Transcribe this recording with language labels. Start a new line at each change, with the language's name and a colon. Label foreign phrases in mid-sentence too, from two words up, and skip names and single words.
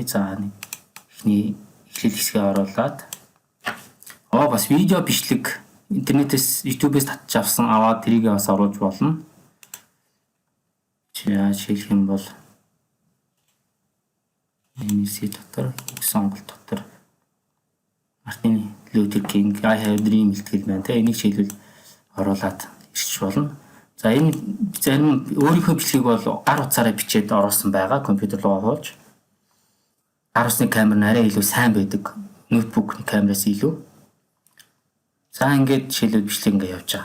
Mongolian: За нэг эхний эхлэл хэсгээ оруулаад бас видео бичлэг интернетээс YouTube-ээс татж аваад тэрийгээ бас оруулж болно. Жишээлх юм бол MSC дотор сонголт дотор Мартин Лютер Кинг
English: I have dream
Mongolian: хэлтгэл байна те энийг жишээлбэл оруулаад ирчих болно. За энэ зарим өөрийнхөө бичлэгийг бол гар утсаараа бичээд оруулсан байгаа компьютер руу оруулж. Гар утасны камер нь арай илүү сайн байдаг. Ноутбук камераас илүү. За ингээд жишээлбэл бичлэг ингээд явж байгаа.